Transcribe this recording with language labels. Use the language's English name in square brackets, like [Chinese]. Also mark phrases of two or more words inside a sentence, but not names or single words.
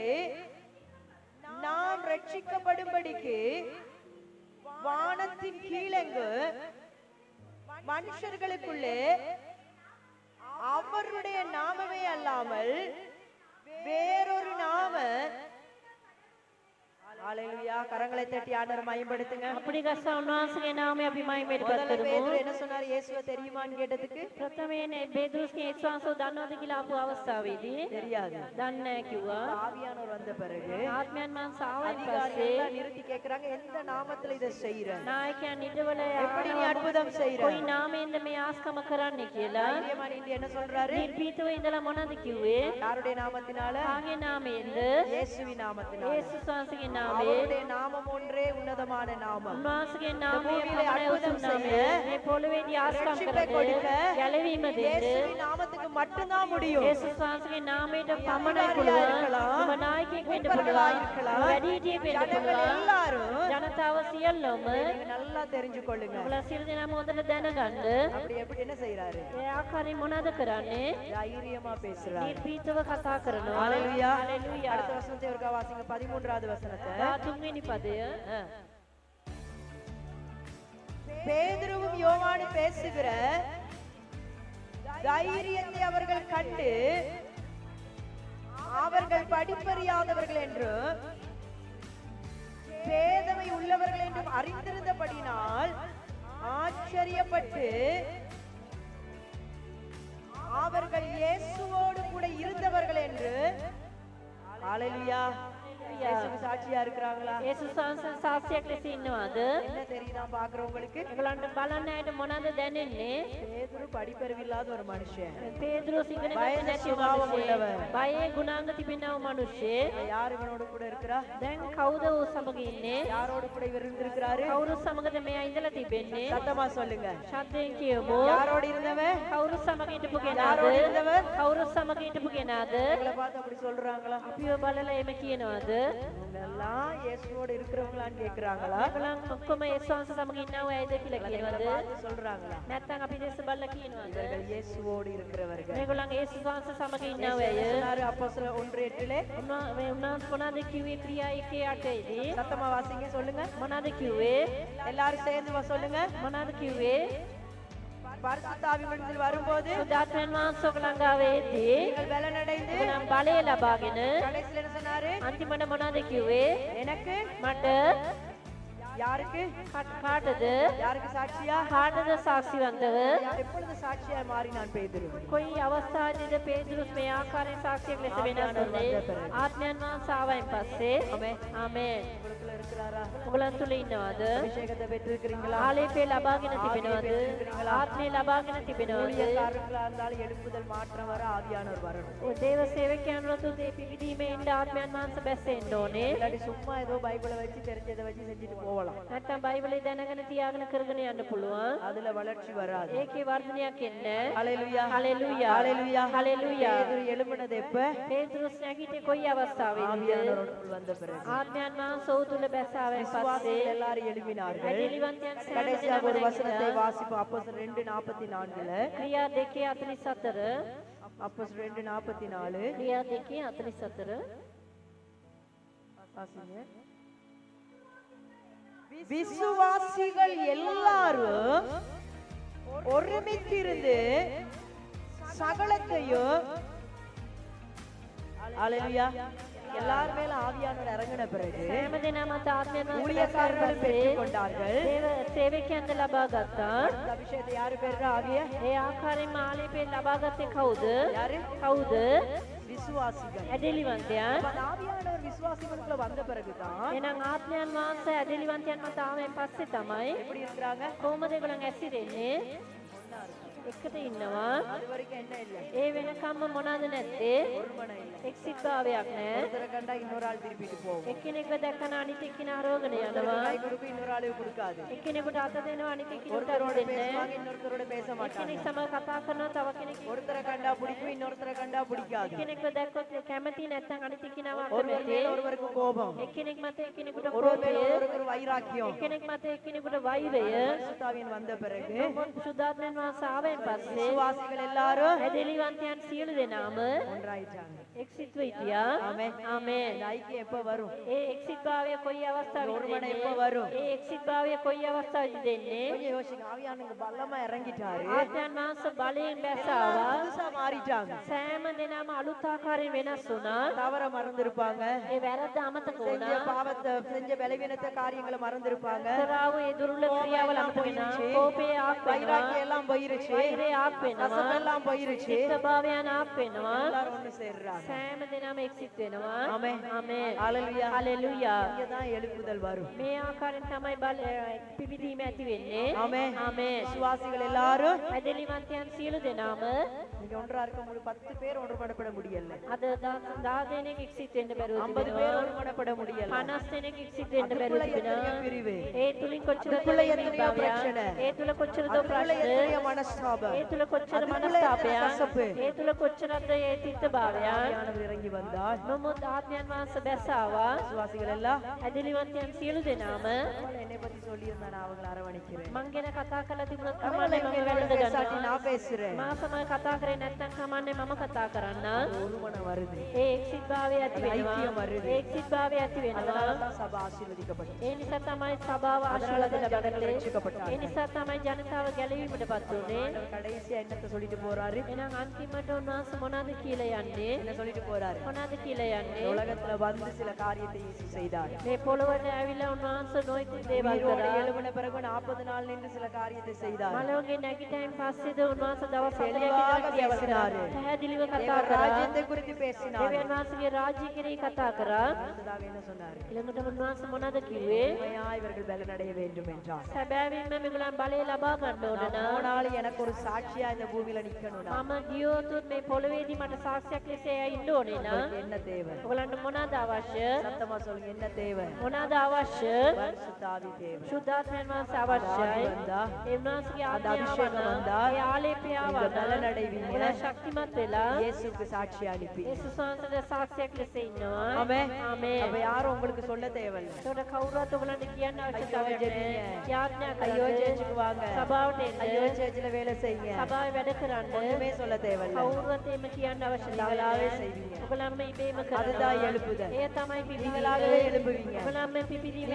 [Tamil] நாம் ரட்சிக்கப்படும்படிக்கு வானத்தின் கீழெங்கு மனுஷர்களுக்குள்ளே அவருடைய நாமமே அல்லாமல் வேறொரு நாம. ஹalleluya. கரங்களை தட்டி ஆண்டவரை மகிமைப்படுத்துங்க. [Sinhala] අපිට ගස්ස උන්වහන්සේගේ නාමය අපි මහිමයට පත් [Tamil] முதல்ல [Sinhala] කරමු. [Tamil] பேதுரு என்ன சொன்னாரு? இயேசுவை தெரியுமான்னு கேட்டதுக்கு [Sinhala] ප්‍රථමයෙන් බේදුරුස්ගේ ඒස්වාංශෝ දන්නවද කියලා ආපු අවස්ථාවේදී [Tamil] தெரியாது. [Sinhala] දන්නේ නැහැ කිව්වා. [Tamil] ஆவியானவர் வந்த பிறகு [Sinhala] ආත්මයන් වහන්සේ ආවයින් [Tamil] அதிகாரிகள் [Sinhala] පස්සේ [Tamil] எல்லாம் நிறுத்தி கேக்குறாங்க, எந்த நாமத்துல இதை செய்யற? [Sinhala] නායකයන් ඉදවල [Tamil] எப்படி நீ அற்புதம் செய்யற? [Sinhala] කොයි නාමයෙන්ද මේ ආස්කම කරන්නේ කියලා [Tamil] தைரியமா நின்று என்ன சொல்றாரு? [Sinhala] නිර්භීතව ඉඳලා මොනවද කිව්වේ? [Tamil] யாருடைய நாமத்தினால? [Sinhala] කාගේ නාමයෙන්ද? [Tamil] இயேசுவின் நாமத்தினால. [Sinhala] යේසුස් වහන්සේගේ නාමයෙන්. [Tamil] அவருடைய நாமம் ஒன்றே உன்னதமான நாமம். [Sinhala] උන්වහන්සේගේ නාමය [Tamil] பூமியிலே [Sinhala] පමණයි [Tamil] අற்புதம் [Sinhala] උතුම් නාමය. [Tamil] செய்ய, [Sinhala] මේ පොළොවේදී ආස්කම් [Tamil] ரட்சிப்பை [Sinhala] කරන්න [Tamil] கொடுக்க [Sinhala] ගැලවීම දෙන්න [Tamil] இயேசுவின் நாமத்துக்கு மட்டும்தான் முடியும். [Sinhala] යේසුස් වහන්සේගේ නාමයට පමණයි [Tamil] அதிகாரியா [Sinhala] පුළුවන්. [Tamil] இருக்கலாம், [Sinhala] ඔබ නායකයෙක් වෙන්න [Tamil] மூப்பர்களா [Sinhala] පුළුවන්. [Tamil] இருக்கலாம், [Sinhala] වැඩිහිටියෙක් වෙන්න [Tamil] ஜனங்கள் [Sinhala] පුළුවන්. [Tamil] எல்லாரும் [Sinhala] ජනතාව සියල්ලම [Tamil] நீங்க நல்லா தெரிஞ்சு கொள்ளுங்க. [Sinhala] ඔබලා සියලු දෙනාම හොඳට දැනගන්න. [Tamil] அப்படி எப்படி என்ன செய்யறாரு? [Sinhala] ඒ ආකාරයෙන් මොනවද කරන්නේ? [Tamil] தைரியமா பேசுறாரு. [Sinhala] නිර්භීතව කතා කරනවා. [Tamil] ஹalleluya. [Sinhala] හalleluya. [Tamil] அடுத்த வசனத்தை ஒருக்கா வாசிங்க, 13வது வசனத்தை. [Sinhala] 13 පදය. [Tamil] பேதுருவும் யோவானும் பேசுகிற தைரியத்தை அவர்கள் கண்டு அவர்கள் படிப்பறியாதவர்கள் என்றும் பேதமை உள்ளவர்கள் என்றும் அறிந்திருந்தபடினால் ஆச்சரியப்பட்டு அவர்கள் இயேசுவோடு கூட இருந்தவர்கள் என்று. ஹalleluya. இயேசுவுக்கு சாட்சியா இருக்கிறாங்களா? [Sinhala] යේසුස් වහන්සේ සාක්ෂියක් ලෙස ඉන්නවාද? [Tamil] என்ன தெரியுதா பாக்குறவங்களுக்கு? [Sinhala] ඒගොල්ලන්ට බලන්න ඇයට මොනවද දැනෙන්නේ? [Tamil] பேதுரு படிப்பறிவில்லாத ஒரு மனுஷன். [Sinhala] පේදුරුස් ඉගෙන ගන්න [Tamil] பயந்த [Sinhala] නැති [Tamil] சுபாவம் [Sinhala] මනුෂ්‍යයෙක්. [Tamil] உள்ளவர். [Sinhala] බයේ ගුණාංග තිබෙනව මනුෂ්‍යයෙක්. [Tamil] யார் இவனோடு கூட இருக்கிறா? [Sinhala] දැන් කවුද ඔහු සමග ඉන්නේ? [Tamil] யாரோடு கூட இவர் இருந்திருக்கிறாரு? [Sinhala] කවුරු සමගද මෙයා ඉඳලා තිබෙන්නේ? [Tamil] சத்தமா சொல்லுங்க. [Sinhala] ශබ්දයෙන් කියමු. [Tamil] யாரோடு இருந்தவன்? [Sinhala] කවුරු සමග හිටපු [Tamil] யாரோடு [Sinhala] කෙනාද? [Tamil] இருந்தவர்? [Sinhala] කවුරු සමග හිටපු කෙනාද? [Tamil] உங்களை பார்த்து அப்படி சொல்றாங்களா? [Sinhala] අපිව බලලා එම කියනවාද? [Tamil] இவங்க எல்லாம் இயேசுவோடு இருக்கிறவங்களான்னு கேக்குறாங்களா? [Sinhala] ඒගොල්ලන් ඔක්කොම යේසුස් වහන්සේ සමග ඉන්නව ඇයිද කියලා [Tamil] இவங்களை [Sinhala] කියනවාද? [Tamil] பார்த்து சொல்றாங்களா? [Sinhala] නැත්නම් අපි දැස්ස බලලා කියනවාද? [Tamil] இவர்கள் இயேசுவோடு இருக்கிறவர்கள். [Sinhala] මේගොල්ලන් යේසුස් වහන්සේ සමග ඉන්නව [Tamil] இயேசு [Sinhala] ඇය? [Tamil] என்ன சொன்னாரு? அப்போஸ்தலர் 1:8 [Sinhala] උන්වහන්සේ මොනවද කිව්වේ? ක්‍රියා 1:8දී [Tamil] சத்தமா வாசிங்க, சொல்லுங்க. [Sinhala] මොනවද කිව්වේ? [Tamil] எல்லாரும் சேர்ந்து சொல்லுங்க. [Sinhala] මොනවද කිව්වේ? [Tamil] பரிசுத்த ஆவியினிடத்தில் வரும்போது [Sinhala] සුදාත්මයන් වහන්සේ ඔබ ළඟාව එද්දී [Tamil] நீங்கள் பலனடைந்து [Sinhala] ඔබනම් බලය ලබාගෙන [Tamil] கடைசியில் என்ன சொன்னாரு? [Sinhala] අන්තිමට මොනවද කිව්වේ? [Tamil] எனக்கு [Sinhala] මට [Tamil] யாருக்கு? [Sinhala] කාටද? [Tamil] யாருக்கு சாட்சியா? [Sinhala] කාටද සාක්ෂිවන්තව? [Tamil] எப்பொழுது சாட்சியா மாறினான் பேதுரு? [Sinhala] කොයි අවස්ථාවේද පේදුරුස් මේ ආකාරයෙන් සාක්ෂියක් ලෙස වෙනස් වුනේ? ආත්මයන් වහන්සේ ආවයින් පස්සේ. ආමේන්. [Tamil] உங்களுக்குள்ள இருக்கிறாரா? [Sinhala] ඔයගලන් තුල ඉන්නවද? [Tamil] அபிஷேகத்தை பெற்றிருக்கிறீங்களா? [Sinhala] ආලේපේ ලබාගෙන තිබෙනවද? ආත්මය ලබාගෙන තිබෙනවද? [Tamil] ஊழியக்காரர்களா இருந்தாலும் எழுப்புதல் மாற்றம் வர ஆவியானவர் வரணும். [Sinhala] ඔය දේව සේවකයන් රතුදේ පිවිදීමේ ඉන්න ආත්මයන් වහන්සේ බැස්සෙන්න ඕනේ. [Tamil] இல்லாட்டி சும்மா ஏதோ பைபிளை வச்சு தெரிஞ்சதை வச்சு செஞ்சுட்டு போகலாம். [Sinhala] නැත්තම් බයිබලේ දැනගෙන තියාගෙන කරගෙන යන්න පුළුවන්. [Tamil] அதுல வளர்ச்சி வராது. [Sinhala] ඒකේ වර්ධනයක් එන්නේ. [Tamil] ஹalleluya. [Sinhala] හalleluya. [Tamil] ஹalleluya. [Sinhala] හalleluya. [Tamil] பேதுரு எழும்பினது எப்ப? [Sinhala] පේතුරුස් නැගිටේ කොයි අවස්ථාවේද? [Tamil] ஆவியானவருக்குள் வந்த பிறகு. [Sinhala] ආත්මයන් වහන්සේ ඔහු තුල බැසාවෙන් පස්සේ [Tamil] விசுவாசிகள் எல்லாரும் எழும்பினார்கள். [Sinhala] ඇදලිවන්තයන් සෑම [Tamil] கடைசியாக ஒரு [Sinhala] දෙනාම [Tamil] வசனத்தை [Sinhala] නැගිට්ටා. [Tamil] வாசிப்போம். அப்போஸ்தலர் 2:44. [Sinhala] ක්‍රියා 2:44. [Tamil] அப்போஸ்தலர் 2:44 [Sinhala] ක්‍රියා 2:44. [Tamil] வாசிங்க. விசுவாசிகள் எல்லாரும் ஒருமித்திருந்து சகலத்தையும் ஹalleluya. எல்லார் மேல ஆவியானவர் இறங்கின பிறகு [Sinhala] සෑම දෙනාම ආත්මයන් වහන්සේ [Tamil] ஊழியக்காரர்கள் பெற்றுக் கொண்டார்கள். [Sinhala] දේව සේවකයන්ද ලබා ගත්තා. [Tamil] இந்த அபிஷேகத்தை யாரு பெறுறா? ஆவிய [Sinhala] ඒ ආකාරයෙන්ම ආලේපේ ලබා ගත්තේ කවුද? [Tamil] யாரு? [Sinhala] කවුද? [Tamil] விசுவாசிகள். [Sinhala] ඇදලිවන්තයන්. [Tamil] அப்ப அந்த ஆவியானவர் விசுவாசிகளுக்குள்ள வந்த பிறகுதான் [Sinhala] එහෙනම් ආත්මයන් වහන්සේ ඇදලිවන්තයන් මත ආවෙන් පස්සේ තමයි [Tamil] எப்படி இருக்கிறாங்க? [Sinhala] කොහොමද ඒගොල්ලන් ඇසිරෙන්නේ? එකට ඉන්නවා. [Tamil] அது வரைக்கும் என்ன இல்ல? [Sinhala] ඒ වෙනකම්ම මොනවද නැත්තේ? [Tamil] ஒருமனம் இல்ல. [Sinhala] එක්සිත්භාවයක් නැහැ. [Tamil] ஒருத்தரை கண்டா இன்னொரு ஆள் திருப்பிட்டு போகும். [Sinhala] එක්කෙනෙක්ව දැක්කම අනිත් එක්කෙනා රෝගණ [Tamil] ஒருத்தருக்கு [Sinhala] යනවා. [Tamil] கை கொடுக்கும், இன்னொரு ஆளுக்கு கொடுக்காது. [Sinhala] එක්කෙනෙකුට අත දෙනවා අනිත් එක්කෙනෙකුට අත [Tamil] ஒருத்தரோட [Sinhala] දෙන්නේ [Tamil] பேசுவாங்க, [Sinhala] නැහැ. [Tamil] இன்னொருத்தரோட பேச மாட்டாங்க. [Sinhala] එක්කෙනෙක් සමග කතා කරනවා තව කෙනෙක් [Tamil] ஒருத்தரை கண்டா பிடிக்கும், இன்னொருத்தரை கண்டா பிடிக்காது. [Sinhala] එක්කෙනෙක්ව දැක්කොත් කැමති නැත්නම් අනිත් එක්කෙනාව [Tamil] ஒருவர் [Sinhala] අකමැති. [Tamil] மேல ஒருவருக்கு கோபம், [Sinhala] එක්කෙනෙක් මත එක්කෙනෙකුට [Tamil] ஒருவர் மேல [Sinhala] කෝපය. [Tamil] ஒருவருக்கு வைராக்கியம். [Sinhala] එක්කෙනෙක් මත එක්කෙනෙකුට වෛරය. [Tamil] பரிசுத்தாவியன் வந்த பிறகு [Sinhala] සුද්ධාත්මයන් වහන්සේ ආවෙන් පස්සේ [Tamil] விசுவாசிகள் எல்லாரும் [Sinhala] ඇදලිවන්තයන් සියලු දෙනාම [Tamil] ஒன்றாயிட்டாங்க. [Sinhala] එක් එක්සිත්ව හිටියා. [Tamil] ஆமென். [Sinhala] ආමේන්. [Tamil] இந்த ஐக்கியம் எப்ப வரும்? [Sinhala] ඒ එක්සිත් භාවය කොයි අවස්ථාවේද [Tamil] ஒருமனை எப்ப [Sinhala] දෙන්නේ? [Tamil] வரும்? [Sinhala] ඒ එක්සිත් භාවය කොයි අවස්ථාවේද දෙන්නේ? [Tamil] கொஞ்சம் யோசிங்க. ஆவியானவங்க பலமா இறங்கிட்டாரு. [Sinhala] ආත්මයන් වහන්සේ බලයෙන් බැසාවා. [Tamil] புதுசா மாறிட்டாங்க. [Sinhala] සෑම දෙනාම අලුත් ආකාරයෙන් වෙනස් වුණා. [Tamil] தவற மறந்திருப்பாங்க. [Sinhala] ඒ වැරද්ද අමතක [Tamil] செஞ்ச [Sinhala] වුණා. [Tamil] பாவத்தை செஞ்ச பலவீனத்தை காரியங்களை மறந்திருப்பாங்க. [Sinhala] කරාව ඒ දුර්වල ක්‍රියාවල අමතක වෙනවා. කෝපය ආක් වෙනවා. [Tamil] வைராக்கியம் எல்லாம் போயிருச்சு. [Sinhala] වෛරය ආක් වෙනවා. [Tamil] கசப்பெல்லாம் போயிருச்சு. [Sinhala] ස්වභාවයන් ආක් වෙනවා. [Tamil] எல்லாரும் ஒண்ணு சேர்றாங்க. [Sinhala] සෑම දෙනාම එක්සිත් වෙනවා. [Tamil] ஆமென். [Sinhala] ආමේන්. [Tamil] ஹalleluya. [Sinhala] හලෙලූයා. [Tamil] இங்கதான் எழுப்புதல் வரும். [Sinhala] මේ ආකාරයෙන් තමයි පිබිදීම ඇති වෙන්නේ. [Tamil] ஆமென். [Sinhala] ආමේன். [Tamil] விசுவாசிகள் எல்லாரும் [Sinhala] ඇදලිවන්තයන් සියලු දෙනාම [Tamil] நீங்க ஒன்றா இருக்க முடியும். 10 பேர் ஒன்றுபடப்பட முடியல. [Sinhala] අද 10 දෙනෙක් එක්සිත් වෙන්න බැරුව [Tamil] 50 பேர் ஒன்றுபடப்பட முடியல. [Sinhala] 50 දෙනෙක් එක්සිත් වෙන්න බැරුව [Tamil] அதுக்குள்ள எத்தனையோ [Sinhala] තිබෙනවා. [Tamil] பிரிவு. [Sinhala] ඒ තුලින් කොච්චර [Tamil] அதுக்குள்ள எத்தனையோ பிரச்சனை. [Sinhala] ඒ තුල කොච්චරද [Tamil] அதுக்குள்ள எத்தனையோ [Sinhala] ප්‍රශ්න [Tamil] மனஸ்தாபம். [Sinhala] ඒ තුල කොච්චර [Tamil] அதுக்குள்ள எத்தனை கசப்பு. [Sinhala] මනස්තාපයන් ඒ තුල කොච්චරද ඒ තිත්ත භාවයන් [Tamil] ஆவியானவர் இறங்கி வந்தால் [Sinhala] නමුත් ආත්මයන් වහන්සේ බැසාවා. [Tamil] விசுவாசிகள் எல்லாம் [Sinhala] ඇදලිවන්තයන් සියලු දෙනාම [Tamil] என்னை பத்தி சொல்லியிருந்தா நான் அவங்களை அரவணைக்கிறேன். [Sinhala] මං ගැන කතා කරලා තිබුණත් [Tamil] அவங்களை [Sinhala] කමන්නේ [Tamil] இங்க [Sinhala] මම [Tamil] வேலை [Sinhala] වැළඳ [Tamil] பேசாட்டி [Sinhala] ගන්නවා. [Tamil] நான் பேசுறேன். [Sinhala] මා සමග කතා කරේ නැත්නම් කමන්නේ මම කතා කරන්න. [Tamil] ஒரு மனம் வருது. [Sinhala] ඒ එක්සිත් භාවය ඇති වෙනවා. [Tamil] ஐக்கியம் வருது. [Sinhala] ඒ එක්සිත් භාවය ඇති වෙනවා. [Tamil] அதனாலதான் சபை ஆசீர்வதிக்கப்பட்டது. [Sinhala] ඒ නිසා තමයි සභාව [Tamil] அதனாலதான் [Sinhala] ආශිර්වාද [Tamil] ஜனங்கள் [Sinhala] ලබන්නේ. [Tamil] ரட்சிக்கப்பட்டார்கள். [Sinhala] ඒ නිසා තමයි ජනතාව ගැලවීමටපත් උනේ. [Tamil] ஆண்டவர் கடைசியா என்னத்தை சொல்லிட்டு போறாரு? [Sinhala] එහෙනම් අන්තිමට උන්වහන්සේ මොනවද කියලා යන්නේ? [Tamil] என்ன சொல்லிட்டு போறாரு? [Sinhala] මොනවද කියලා යන්නේ? [Tamil] உலகத்துல வந்து சில காரியத்தை இயேசு செய்தார். [Sinhala] මේ පොළොවට ඇවිල්ලා උන්වහන්සේ නොයෙකුත් දේවල් [Tamil] உயிரோடு [Sinhala] කරා. [Tamil] எழும்பின பிறகு 40 நாள் நின்று சில காரியத்தை செய்தார். [Sinhala] මලෝගේ නැගිටින් පස්සේද උන්වහන්සේ දවස් 7ක් [Tamil] தெளிவாக [Sinhala] විතර ක්‍රියාව කරා. [Tamil] பேசினார். [Sinhala] පැහැදිලිව කතා [Tamil] தேவ [Sinhala] කරා. [Tamil] ராஜ்யத்தை குறித்து பேசினார். [Sinhala] දෙවියන් වහන්සේගේ රාජ්‍ය කෙරෙහි කතා කරා. [Tamil] அடுத்ததாக என்ன சொன்னார்? [Sinhala] ඊළඟට උන්වහන්සේ මොනවද කිව්වේ? [Tamil] உண்மையா இவர்கள் பலனடைய வேண்டும் என்றார். [Sinhala] සැබෑවින්ම මේගොල්ලන් බලය ලබා ගන්න ඕන [Tamil] நான் [Sinhala] නම් [Tamil] போனாலும் எனக்கு ஒரு சாட்சியா இந்த பூமியில நிக்கணும். [Sinhala] මම ගියොත් මේ පොළොවේදී මට සාක්ෂියක් ලෙස එයා ඉන්න ඕනේ නම් [Tamil] என்ன தேவை? [Sinhala] ඔයගලන්ට මොනවද අවශ්‍ය? [Tamil] சத்தமா சொல்லுங்க. என்ன தேவை? [Sinhala] මොනවද අවශ්‍ය? [Tamil] பரிசுத்த ஆவி தேவை. [Sinhala] සුද්ධාත්මයන් වහන්සේ අවශ්‍යයි. [Tamil] வந்தா [Sinhala] ඒ උන්වහන්සේගේ [Tamil] அந்த அபிஷேகம் [Sinhala] ආත්මය [Tamil] வந்தா [Sinhala] ඒ ආලේපය [Tamil] நீங்க [Sinhala] ආවම [Tamil] பலனடைவீங்க. [Sinhala] ඔයාලා ශක්තිමත් වෙලා [Tamil] இயேசுக்கு சாட்சி அனுப்பி. [Sinhala] යේසුස් වහන්සේට සාක්ෂියක් ලෙස ඉන්නවා. [Tamil] ஆமென். [Sinhala] ආමේන්. [Tamil] அப்ப யாரும் உங்களுக்கு சொல்ல தேவையில்லை. [Sinhala] ඒකට කවුරුත් ඔයගලන්ට කියන්න අවශ්‍යතාවයක් ජෙපිය. නැහැ. යාඥා [Tamil] ஐயோ [Sinhala] කරන්න. [Tamil] சேர்ச்சுக்கு வாங்க. [Sinhala] සභාවට [Tamil] ஐயோ [Sinhala] එන්න. [Tamil] சேர்ச்சில வேலை செய்யுங்க. [Sinhala] සභාවේ වැඩ කරන්න. [Tamil] ஒண்ணுமே சொல்ல தேவையில்லை. [Sinhala] කවුරුත් එහෙම කියන්න අවශ්‍යතාවයක් [Tamil] நீங்களாவே [Sinhala] නැහැ. [Tamil] செய்வீங்க. [Sinhala] ඔයගලන්ම ඉබේම [Tamil] அதுதான் [Sinhala] කරනවා. [Tamil] எழுப்புதல். [Sinhala] එය තමයි පිපිදීම. [Tamil] நீங்களாகவே எழும்புவீங்க. [Sinhala] ඔයගලන්ම පිපිදීම